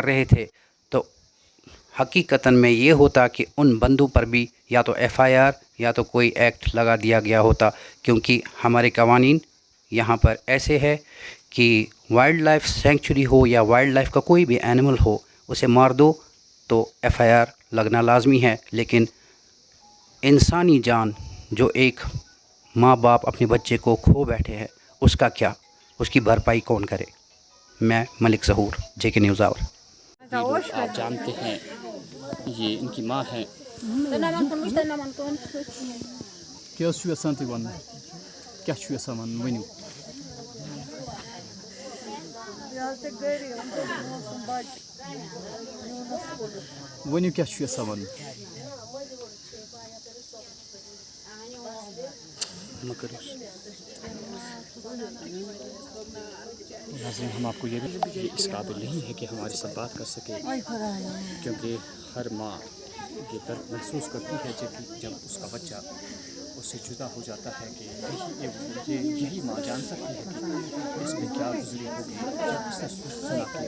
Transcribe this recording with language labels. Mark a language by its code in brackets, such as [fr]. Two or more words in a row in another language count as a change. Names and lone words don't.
[ur] رہے تھے تو حقیقتاً میں یہ ہوتا کہ ان بندوں پر بھی یا تو FIR یا تو کوئی ایکٹ لگا دیا گیا ہوتا, کیونکہ ہمارے قوانین یہاں پر ایسے ہے کہ [en] wildlife sanctuary [ur] ہو یا [en] wildlife [ur] کا کوئی بھی اینیمل ہو اسے مار دو تو FIR لگنا لازمی ہے, لیکن انسانی جان جو ایک ماں باپ اپنے بچے کو کھو بیٹھے ہیں اس کا کیا, اس کی بھرپائی کون کرے. میں ملک ظہور, JK نیوز آور. آپ جانتے ہیں یہ ان کی ماں ہے. [ks] کیا چھُ یژھان تُہۍ وَنُن, کیٛاہ چھُ یژھان وَنُن ؤنِو. ؤنِو کیٛاہ چھُ یژھان وَنُن. [ur] ناظرین ہم آپ کو یہ اس قابل نہیں ہے کہ ہمارے ساتھ بات کر سکے, کیونکہ ہر ماں یہ درد محسوس کرتی ہے جب اس کا بچہ اس سے جدا ہو جاتا ہے کہ یہی ماں جان سکتی ہے کہ اس میں کیا گزری ہوگی جب اس نے سنا